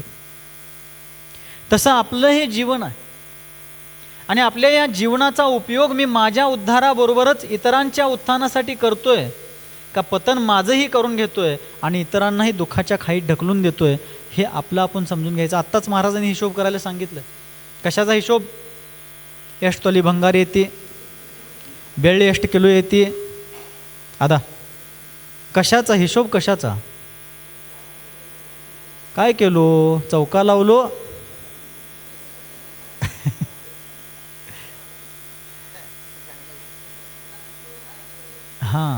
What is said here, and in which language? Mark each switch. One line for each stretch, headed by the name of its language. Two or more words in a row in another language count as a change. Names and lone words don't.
Marathi: तसं आपलं हे जीवन आहे आणि आपल्या या जीवनाचा उपयोग मी माझ्या उद्धाराबरोबरच इतरांच्या उत्थानासाठी करतोय का पतन माझंही करून घेतोय आणि इतरांनाही दुःखाच्या खाईत ढकलून देतोय हे आपलं आपण समजून घ्यायचं. आत्ताच महाराजांनी हिशोब करायला सांगितलं. कशाचा हिशोब?
Kannada: ಎಷ್ಟು ತೊಲಿ ಬಂಗಾರ ಐತಿ, ಬೆಳ್ಳಿ ಎಷ್ಟು ಕಿलो ಐತಿ,
Marathi: अदा कशाचा हिशोब? कशाचा? काय केलो? चौका लावलो हां.